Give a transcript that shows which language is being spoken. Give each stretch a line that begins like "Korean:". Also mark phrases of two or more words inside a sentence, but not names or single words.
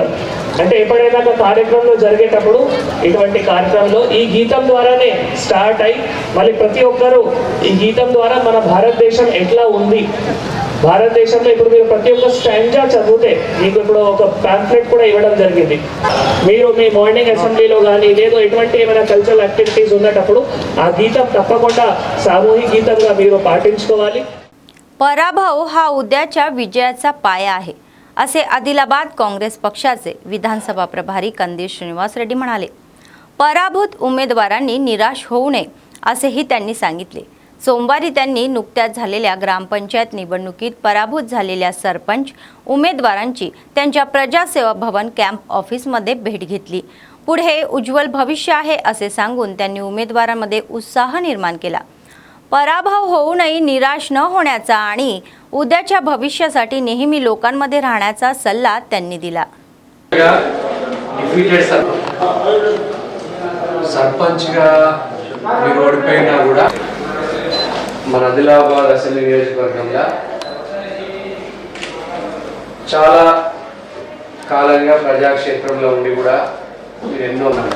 Telugu: అంటే ఎప్పుడైనా ఒక కార్యక్రమంలో జరిగేటప్పుడు ఇటువంటి కార్యక్రమంలో ఈ గీతం ద్వారానే స్టార్ట్ అయి మళ్ళీ ప్రతి ఒక్కరూ ఈ గీతం ద్వారా మన భారతదేశం ఎట్లా ఉంది, భారతదేశంలో ఇప్పుడు మీరు ప్రతి ఒక్క స్టాంజా చదివితే మీకు ఇప్పుడు ఒక పాంఫ్లెట్ కూడా ఇవ్వడం జరిగింది. మీరు మీ
English: morning assemblyలో
Telugu: కానీ లేదో ఎటువంటి ఏమైనా
English: cultural activities
Telugu: ఉన్నప్పుడు ఆ गीతం తప్పకుండా సామూహిక గీతంగా మీరు పాటించుకోవాలి.
Marathi: पराभव हा उद्याच्या विजयाचा पाया आहे असे आदिलाबाद काँग्रेस पक्षाचे विधानसभा प्रभारी कंदील श्रीनिवास रेड्डी म्हणाले. पराभूत उमेदवारांनी निराश होऊ नये असेही त्यांनी सांगितले. सोमवारी त्यांनी नुकत्याच झालेल्या ग्रामपंचायत निवडणुकीत पराभूत झालेल्या सरपंच उमेदवारांची त्यांच्या प्रजासेवा भवन
English: camp officeमध्ये
Marathi: भेट घेतली. पुढे उज्ज्वल भविष्य आहे असे सांगून त्यांनी उमेदवारांमध्ये उत्साह निर्माण केला. पराभव होऊनही निराश न होण्याचा आणि उद्याच्या भविष्यासाठी नेहमी लोकांमध्ये राहण्याचा सल्ला त्यांनी दिला.
Telugu: సర్పంచ్గా మీరు ఓడిపోయినా కూడా మన ఆదిలాబాద్ అసెంబ్లీ నియోజకవర్గంలో చాలా కాలంగా ప్రజాక్షేత్రంలో ఉండి కూడా మీరు ఎన్నో